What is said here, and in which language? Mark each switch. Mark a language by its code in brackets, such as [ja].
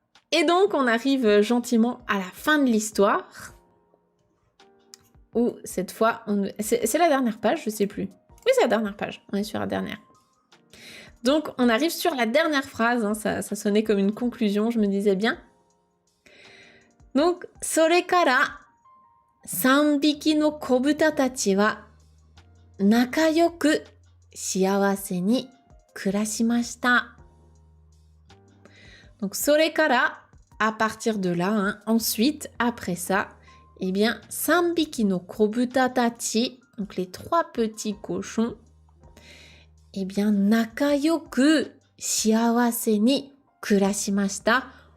[fr] Et donc, on arrive gentiment à la fin de l'histoire, où cette fois, c'est la dernière page, je sais plus. Oui, c'est la dernière page, on est sur la dernière. Donc, on arrive sur la dernière phrase, hein, ça sonnait comme une conclusion, je me disais bien. Donc, [ja] それから3匹の子豚たちは仲良く幸せに暮らしました。 [fr] Donc, [ja] それから [fr] à partir de là, hein, ensuite, après ça, eh bien, [ja] 3匹の子豚たち, [fr] donc les 3 petits cochons, eh bien, [ja] 仲良く幸せに暮らしました。